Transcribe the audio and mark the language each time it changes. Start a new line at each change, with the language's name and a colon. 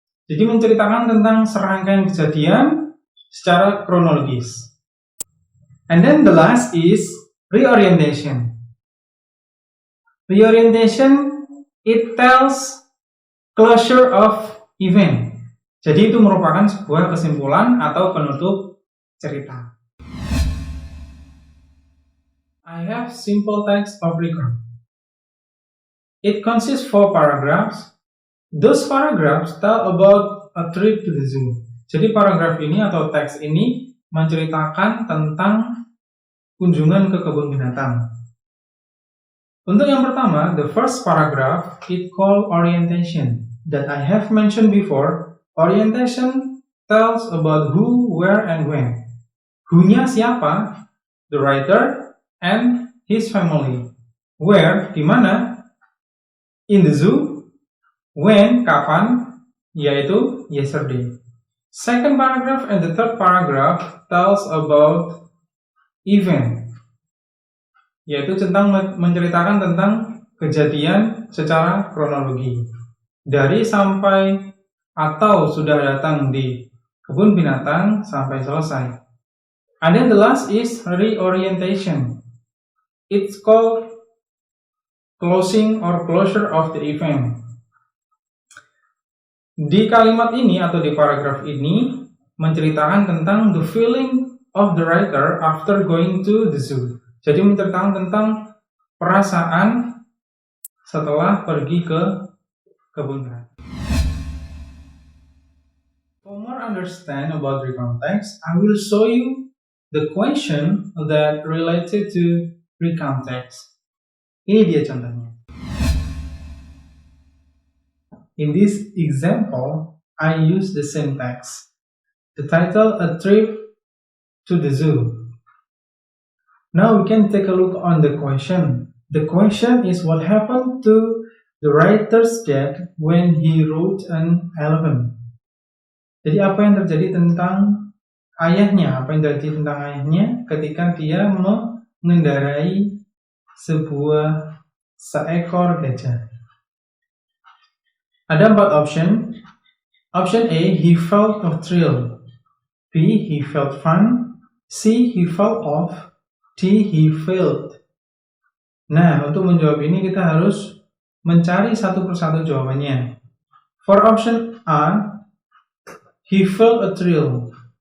Indonesian: Jadi menceritakan tentang serangkaian kejadian secara kronologis.
English: And then the last is reorientation. Reorientation, it tells closure of event.
Indonesian: Jadi itu merupakan sebuah kesimpulan atau penutup cerita.
English: I have simple text of recount. It consists 4 paragraphs. Those paragraphs tell about a trip to the zoo.
Indonesian: Jadi paragraf ini atau teks ini menceritakan tentang kunjungan ke kebun binatang. Untuk yang pertama,
English: the first paragraph, it called orientation. That I have mentioned before, orientation tells about who, where, and when.
Indonesian: Who-nya siapa?
English: The writer and his family. Where?
Indonesian: Di mana?
English: In the zoo. When,
Indonesian: kapan, yaitu
English: yesterday. Second paragraph and the third paragraph tells about event,
Indonesian: yaitu menceritakan tentang kejadian secara kronologi. Dari sampai atau sudah datang di kebun binatang sampai selesai.
English: And then the last is reorientation. It's called closing or closure of the event.
Indonesian: Di kalimat ini atau di paragraf ini menceritakan tentang
English: the feeling of the writer after going to the zoo.
Indonesian: Jadi menceritakan tentang perasaan setelah pergi ke kebun binatang.
English: For more understand about recount text, I will show you the question that related to recount text.
Indonesian: Ini dia contohnya.
English: In this example, I use the same text. The title, A Trip to the Zoo. Now we can take a look on the question. The question is what happened to the writer's dad when he rode an elephant.
Indonesian: Jadi apa yang terjadi tentang ayahnya? Apa yang terjadi tentang ayahnya ketika dia mengendarai seekor gajah? Ada 4 option.
English: Option A, he felt a thrill. B, he felt fun. C, he fell off. D, he failed.
Indonesian: Nah, untuk menjawab ini kita harus mencari satu persatu jawabannya.
English: For option A, he felt a thrill.